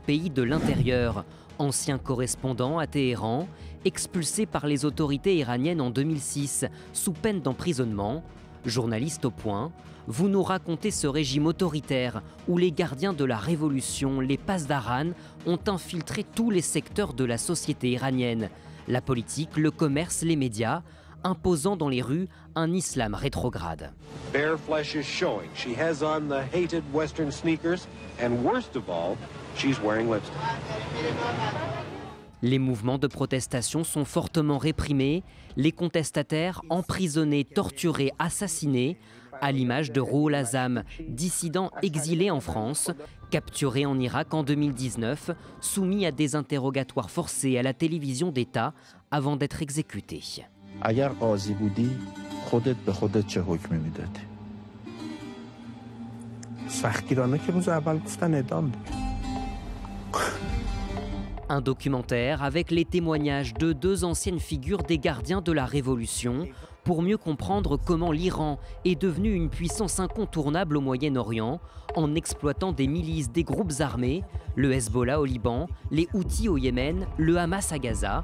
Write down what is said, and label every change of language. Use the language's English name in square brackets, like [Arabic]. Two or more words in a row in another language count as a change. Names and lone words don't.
[French] pays de l'intérieur, ancien correspondant à Téhéran, expulsé par les autorités iraniennes en 2006 sous peine d'emprisonnement, journaliste au point, vous nous racontez ce régime autoritaire où les gardiens de la révolution, les Pasdaran, ont infiltré tous les secteurs de la société iranienne, la politique, le commerce, les médias, imposant dans les rues un islam rétrograde. [English] Bare flesh is showing. She has on the hated Western sneakers, and worst of all, she's wearing lipstick. [French] Les mouvements de protestation sont fortement réprimés, les contestataires emprisonnés, torturés, assassinés, à l'image de Rouhul Azam, dissident exilé en France, capturé en Irak en 2019, soumis à des interrogatoires forcés à la télévision d'État avant d'être exécuté. [Persian] اگر قاضی بودی خودت به خودت چه حکمی میدادی؟ سختگیرانه که روز اول گفتن اعدام. [French] Un documentaire avec les témoignages de 2 anciennes figures des gardiens de la Révolution pour mieux comprendre comment l'Iran est devenu une puissance incontournable au Moyen-Orient en exploitant des milices, des groupes armés, le Hezbollah au Liban, les Houthis au Yémen, le Hamas à Gaza.